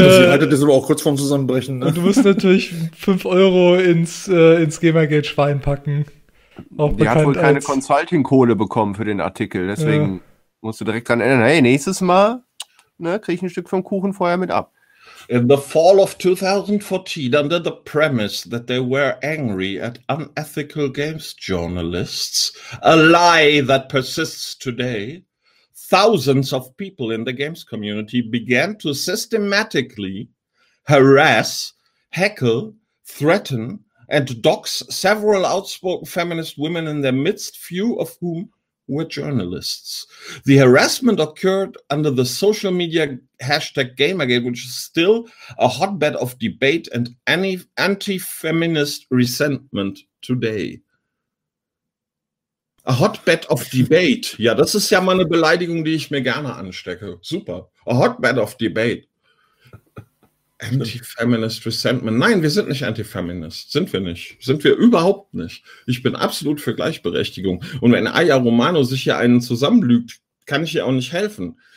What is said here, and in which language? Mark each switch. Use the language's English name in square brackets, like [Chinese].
[German] Sie haltet das aber auch kurz vorm Zusammenbrechen. Ne? Und du musst natürlich 5 € ins Gamergate-Schwein packen. Auch die hat wohl keine Consulting-Kohle bekommen für den Artikel. Deswegen musst du direkt dran erinnern: hey, nächstes Mal kriege ich ein Stück vom Kuchen vorher mit ab. [English] In the fall of 2014, under the premise that they were angry at unethical games journalists, a lie that persists today. Thousands of people in the games community began to systematically harass, heckle, threaten, and dox several outspoken feminist women in their midst, few of whom were journalists. The harassment occurred under the social media hashtag Gamergate, which is still a hotbed of debate and any anti-feminist resentment today. A hotbed of debate. [German] Ja, das ist ja mal eine Beleidigung, die ich mir gerne anstecke. Super. [English] A hotbed of debate. Anti-feminist resentment. [German] Nein, wir sind nicht anti-feminist. Sind wir nicht. Sind wir überhaupt nicht. Ich bin absolut für Gleichberechtigung. Und wenn Aya Romano sich hier einen zusammenlügt, kann ich ihr auch nicht helfen.